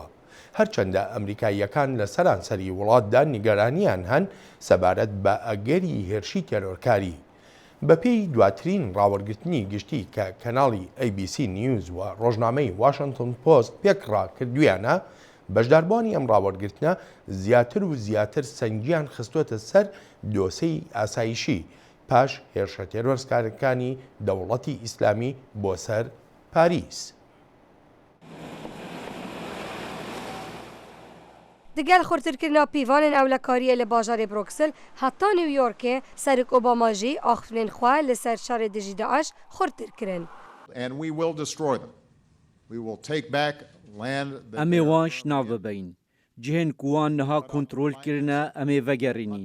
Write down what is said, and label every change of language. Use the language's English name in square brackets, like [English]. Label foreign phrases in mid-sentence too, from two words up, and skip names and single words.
[Central Kurdish] هەرچەندە ئەمریکاییەکان لە سەرانسەری وڵاتدا نیگەرانیان هەن سەبارەت بە ئەگەری هێرشی تێرۆرکاری بەپێی دواترین ڕاوەرگرتنی گشتی کە کەناڵی ABC نیوز و ڕۆژنامەی واشنگتن پۆست پێکڕا کردویانە بەشداربوانی ئەم ڕاوەرگرتنە زیاتر و زیاتر سەنگیان خستوەتە سەر دۆسەی ئاسایشی پاش هێرشە تێرۆرسکارەکانی دەوڵەتی ئیسلامی بۆ سەر پاریس. [Kurdish] دگەل خورترکردنا پیوانên ewlekariyê li bajarê Bruxelles heta New Yorkê Serok Obama jî axiftinên xwe li ser şerê dijî Daeş xurtir kirin. Em ê wan şinav bibin. Cihên ku wan niha kontrolkirine em ê vegerînin.